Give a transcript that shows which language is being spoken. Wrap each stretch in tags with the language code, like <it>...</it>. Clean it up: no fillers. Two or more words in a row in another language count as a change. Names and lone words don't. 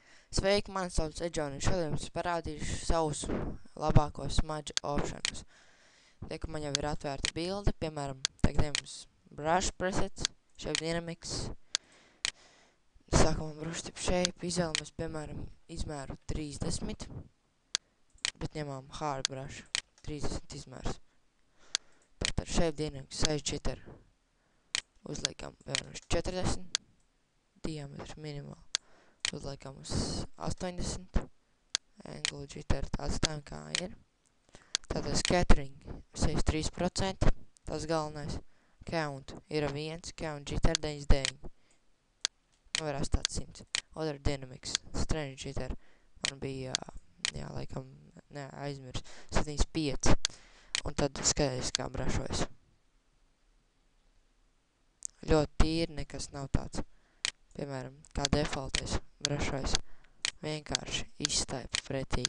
<lv>Sveiki, mani sauc Edžoni, šodien jums parādīšu savus labākos smudge opšanus. Te, ka man jau ir atvērta bilde, piemēram, tagad jums</lv> <en>brush presets, shape dynamics.</en> <lv>Sākam</lv> <en>brush tip shape,</en> <lv>izvēlamies, piemēram, izmēru 30, bet ņemam</lv> <en>hard brush,</en> <lv>30 izmērs. Tad ar</lv> <en>shape dynamics</en> <lv>64 uzliekam, piemēram, 40, diametrs minimāli. Uzliekam uz 80,</lv> <en>angle jitter</en> <lv>atstājam kā ir. Tātad scattering 63%, tas galvenais. Count ir 1,</lv> <en>count jitter</en> <lv>99. Var atstāt 100.</lv> <en>Other dynamics, strange jitter,</en> <lv>man bija, laikam, aizmirs, 75. Un tad skaties kā brašojas. Ļoti tīri, nekas nav tāds. Piemēram, kā defaultais brašojas, vienkārši izstaipa pretīgi.</lv>